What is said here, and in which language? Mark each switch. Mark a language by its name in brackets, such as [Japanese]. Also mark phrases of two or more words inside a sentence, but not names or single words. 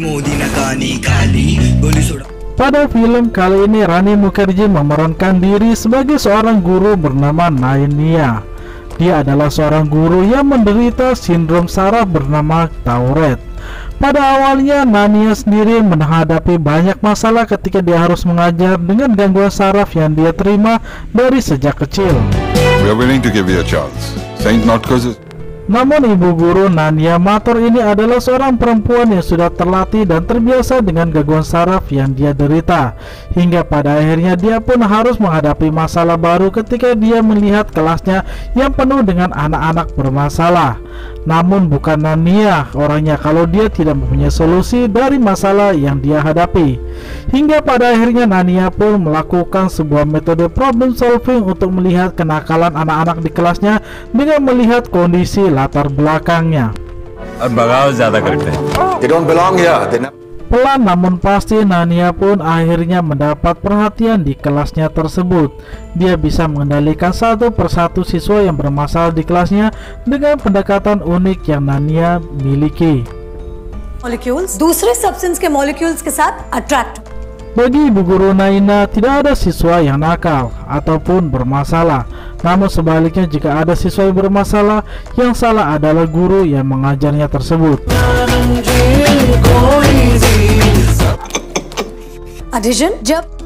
[Indonesian] Pada film kali ini Rani Mukherjee memerankan diri sebagai seorang guru bernama Nainia. Dia adalah seorang guru yang menderita sindrom saraf bernama Tourette. Pada awalnya Nania sendiri menghadapi banyak masalah ketika dia harus mengajar dengan gangguan saraf yang dia terima dari sejak kecil. [English] We are willing to give you a chance. Saint not cause. [Indonesian] Namun ibu guru Nania Mator ini adalah seorang perempuan yang sudah terlatih dan terbiasa dengan gangguan saraf yang dia derita. Hingga pada akhirnya dia pun harus menghadapi masalah baru ketika dia melihat kelasnya yang penuh dengan anak-anak bermasalah. Namun bukan Nania orangnya kalau dia tidak mempunyai solusi dari masalah yang dia hadapi. Hingga pada akhirnya Nania pun melakukan sebuah metode [English] problem solving [Indonesian] untuk melihat kenakalan anak-anak di kelasnya dengan melihat kondisi latar belakangnya. [English] They don't belong here. [Indonesian] Pelan namun pasti Nania pun akhirnya mendapat perhatian di kelasnya tersebut. Dia bisa mengendalikan satu persatu siswa yang bermasalah di kelasnya dengan pendekatan unik yang Nania miliki. [Hindi] Molecules दूसरे substance के molecules के साथ attract. [Indonesian] Bagi ibu guru Naina, tidak ada siswa yang nakal ataupun bermasalah. Namun sebaliknya, jika ada siswa yang bermasalah, yang salah adalah guru yang mengajarnya tersebut. [English] Addition, jab.